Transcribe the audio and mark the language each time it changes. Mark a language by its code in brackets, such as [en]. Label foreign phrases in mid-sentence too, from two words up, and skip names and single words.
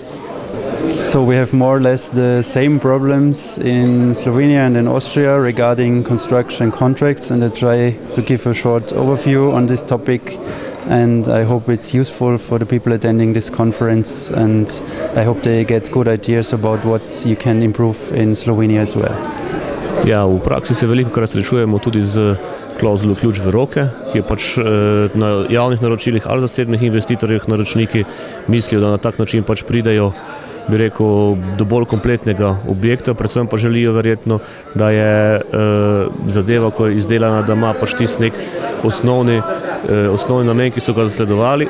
[en] So we have more or less the same problems in Slovenia and in Austria regarding construction contracts, and I try to give a short overview on this topic, and I hope it's useful for the people attending this conference, and I hope they get good ideas about what you can improve in Slovenia as well. [sl] Ja, v praksi se velikokrat srečujemo tudi z klauzulo ključ v roke, ki je pač na javnih naročilih ali zasebnih investitorjih naročniki mislijo, da na tak način pač pridejo, bi rekel, do bolj kompletnega objekta, predvsem pa želijo verjetno, da je zadeva, ko je izdelana, da ima pač tisti nek osnovni namen, ki so ga zasledovali.